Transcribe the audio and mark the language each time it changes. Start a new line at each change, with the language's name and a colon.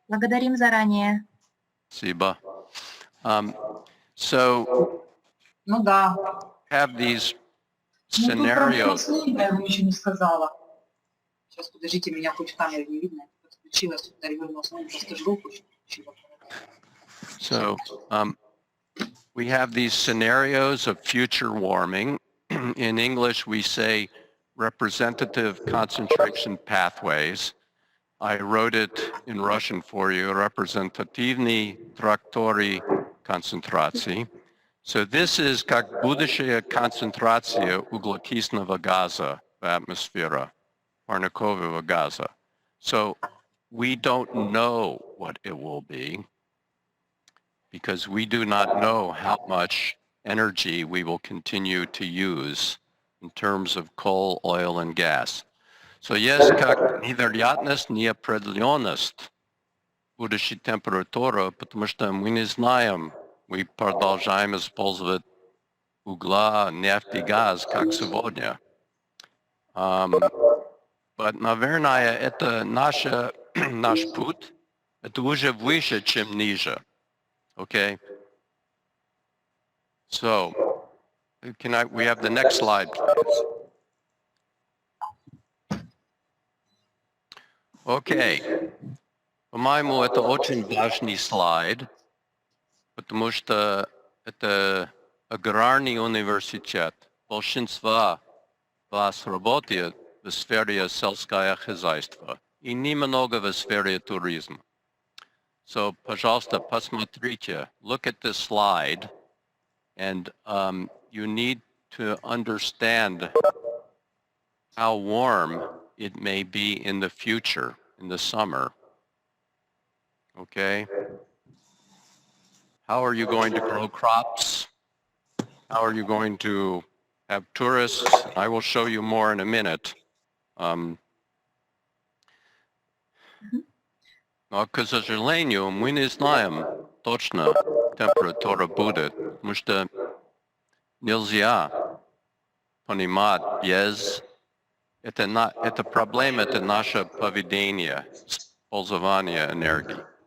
Russian: Благодарим заранее. Спасибо. So, Ну да.
English: have these
Russian: Ну, тут про
English: scenarios.
Russian: слово я вам еще не сказала. Сейчас, подождите, меня хоть в камере не видно. Подключилась, перевернулась, ну, просто жгу.
English: So, we have these scenarios of future warming. In English, we say representative concentration pathways. I wrote it in Russian for you,
Russian: representativные траектории концентрации.
English: So this is
Russian: как будущая концентрация углекислого газа в атмосфере, парникового газа.
English: So we don't know what it will be because we do not know how much energy we will continue to use in terms of coal, oil, and gas.
Russian: So есть как невероятность, неопределенность будущей температуры, потому что мы не знаем, мы продолжаем использовать угла, нефть и газ, как сегодня.
English: But,
Russian: наверное, это наш путь, это уже выше, чем ниже.
English: Okay? So, we have the next slide, please. Okay.
Russian: По-моему, это очень важный слайд, потому что это аграрный университет. Большинство вас работает в сфере сельского хозяйства и немного в сфере туризма.
English: So,
Russian: пожалуйста, посмотрите,
English: look at this slide, and you need to understand how warm it may be in the future, in the summer. Okay? How are you going to grow crops? How are you going to have tourists? I will show you more in a minute.
Russian: Но, к сожалению, мы не знаем точно температура будет, потому что нельзя понимать без... Это проблема, это наше поведение, использование энергии.